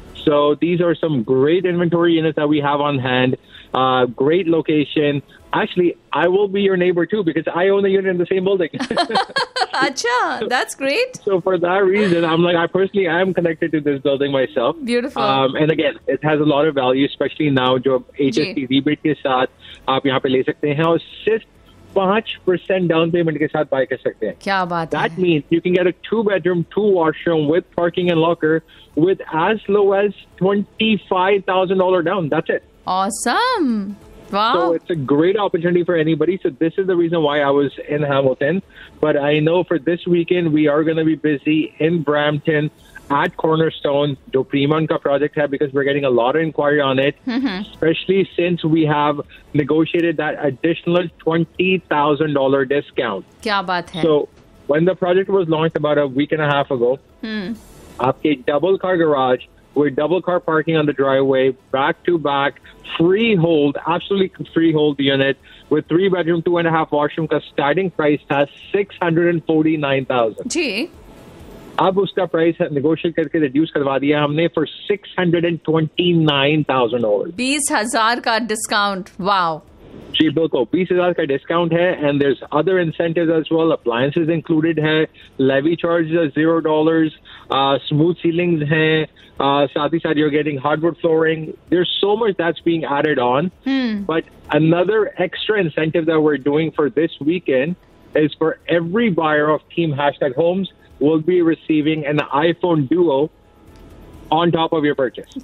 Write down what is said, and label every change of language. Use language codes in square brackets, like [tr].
[en] So these are some great inventory units that we have on hand. Great location. Actually, I will be your neighbor too because I own a unit in the same building. Acha, that's great. So for that reason, I'm like, I personally am connected to this building myself. Beautiful. And again, it has a lot of value, especially now [hi] जो HST rebate के साथ आप यहाँ पे ले सकते हैं [en] और सिर्फ़ 5% down payment के साथ buy कर सकते हैं. [hi] Kya baat hai? [en] That means you can get a two bedroom, two washroom with parking and locker with as low as $25,000 down. That's it. Awesome. Wow. So it's a great opportunity for anybody. So this is the reason why I was in Hamilton. But I know for this weekend, we are going to be busy in Brampton at Cornerstone. [hi] Jo Premon ka project hai, [en] because we're getting a lot of inquiry on it. Mm-hmm. Especially since we have negotiated that additional $20,000 discount. [hi] Kya baat hai? [en] So when the project was launched about a week and a half ago, aapke double car garage, with double car parking on the driveway, back to back, freehold, absolutely freehold unit with three bedroom, two and a half washroom. का starting price has $649,000. [hi] जी. अब उसका price negotiate करके reduce करवा दिया हमने [en] for $629,000. [hi] 20,000 ka discount. Wow. Ji, bilkul. 20,000 ka discount hai, [en] and there's other incentives as well. Appliances included hai. Levy charges are $0. Smooth ceilings है. [hi] Saath hi saath [en] you're getting hardwood flooring. There's so much that's being added on. But another extra incentive that we're doing for this weekend is for every buyer of Team Hashtag Homes will be receiving an iPhone Duo on top of your purchase.